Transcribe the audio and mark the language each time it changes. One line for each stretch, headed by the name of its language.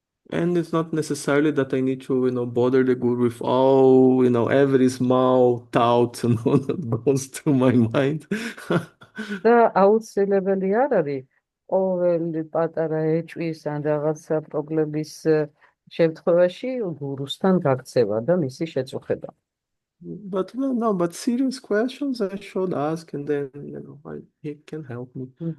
English: And it's not necessarily that I need to, bother the guru with all, every small thought, that goes through my mind.
Georgian: და აუცილებელი არ არის ყოველი პატარა ეჭვის ან რაღაცა პრობლემის შემთხვევაში გურუსთან გაქცევა და მისი შეწუხება.
English: But but serious questions I should ask, and then he can help me.